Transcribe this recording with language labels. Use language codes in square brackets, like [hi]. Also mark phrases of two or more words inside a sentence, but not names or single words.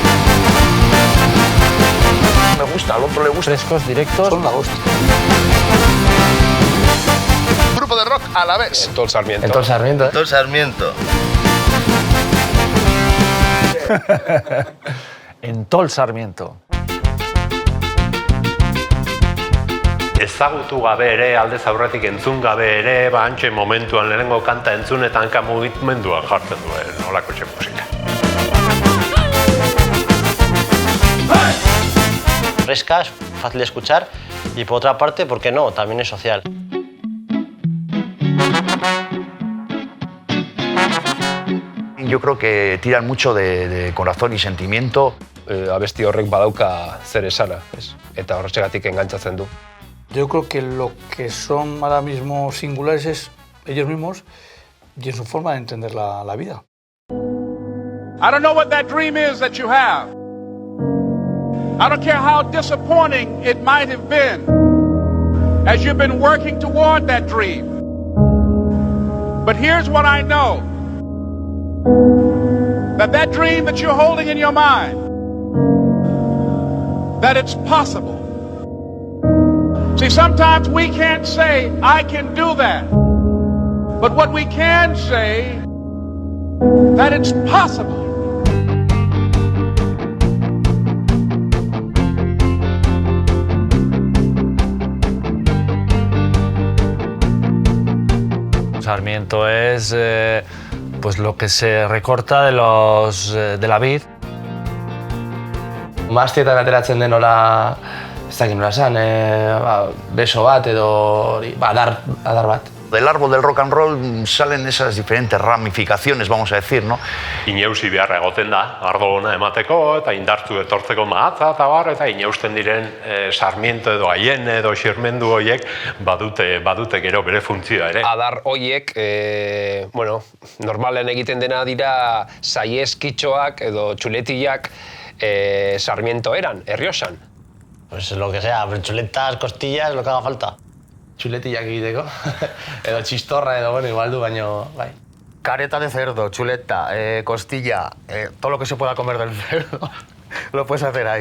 [es] Me gusta, al otro le gusta. Frescos, directos. Son la hostia. Grupo de rock a la vez. Todo el Sarmiento. Todo el Sarmiento. Todo el Sarmiento. En todo el Sarmiento. [eu] Ezagutu gabe ere, aldez aurretik entzun gabe ere, antxe momentuan lehenengo kanta entzun eta hanka mugimendua jartzen duen olako txe musika. [es] Fresca, es fácil de escuchar y por otra parte, ¿por qué no? También es social. Yo creo que tiran mucho de corazón y sentimiento. [eu] Abesti horrek badauka zer esana, eta horretxegatik engantzatzen du. [es] Yo creo que lo que son ahora mismo singulares es ellos mismos y en su forma de entender la vida. [en] I don't know what that dream is that you have. I don't care how disappointing it might have been as you've been working toward that dream. But here's what I know. That dream that you're holding in your mind, that it's possible. See, sometimes we can't say, I can do that. But what we can say, that it's possible. [es] Sarmiento es pues lo que se recorta de la vid. [eu] Maztietan ateratzen den nola, ez dakit nola esan, beso bat edo adar bat. [es] Del árbol del [en] rock and roll [es] salen esas diferentes ramificaciones, vamos a decir, ¿no? [eu] Ineusi beharra egoten da, ardo ona emateko eta indartu etortzeko mahatza eta bar, eta ineusten diren Sarmiento edo Haien edo Xirmendu horiek badute gero bere funtzioa ere. Adar horiek, normalen egiten dena dira saieskitxoak edo txuletiak Sarmiento eran, Errioxan. [es] Pues lo que sea, chuletas, costillas, lo que haga falta. [eu] Txuletillak egiteko, edo txistorra edo, igual du, baino, bai. [es] Careta de cerdo, chuleta, costilla, todo lo que se pueda comer del cerdo, lo puedes hacer ahí.